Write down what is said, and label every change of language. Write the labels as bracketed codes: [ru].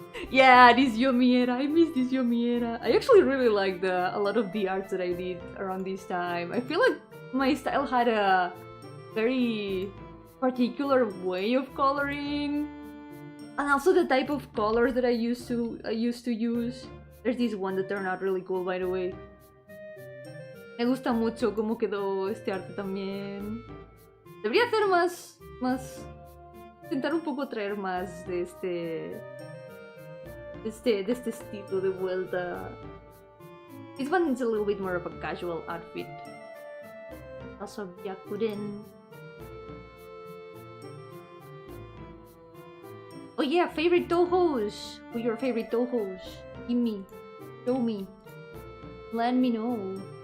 [en] Yeah, this Yomi era. I miss this Yomi era. I actually really liked a lot of the arts that I did around this time. I feel like my style had a very particular way of coloring, and also the type of colors that I used to use. There's this one that turned out really cool, by the way. [es] Me gusta mucho cómo quedó este arte también. Debería hacer más, intentar un poco traer más de este estilo de vuelta. [en] This one is a little bit more of a casual outfit. Also Byakuren. Oh yeah, favorite Tohos! Who are your favorite Tohos? Give me. Show me. Let me know.